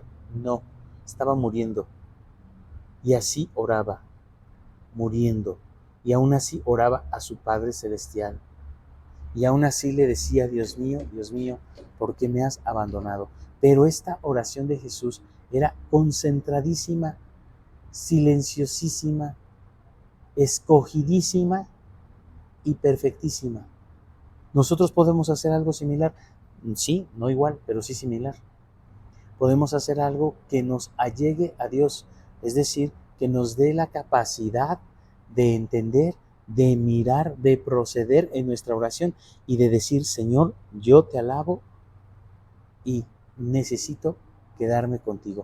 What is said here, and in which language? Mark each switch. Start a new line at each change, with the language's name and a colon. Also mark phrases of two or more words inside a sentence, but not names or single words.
Spanish: No, estaba muriendo. Y así oraba, muriendo. Y aún así oraba a su Padre Celestial. Y aún así le decía, Dios mío, ¿por qué me has abandonado? Pero esta oración de Jesús era concentradísima, silenciosísima, escogidísima y perfectísima. ¿Nosotros podemos hacer algo similar? Sí, no igual, pero sí similar. Podemos hacer algo que nos allegue a Dios, es decir, que nos dé la capacidad de entender, de mirar, de proceder en nuestra oración y de decir, Señor, yo te alabo y necesito quedarme contigo.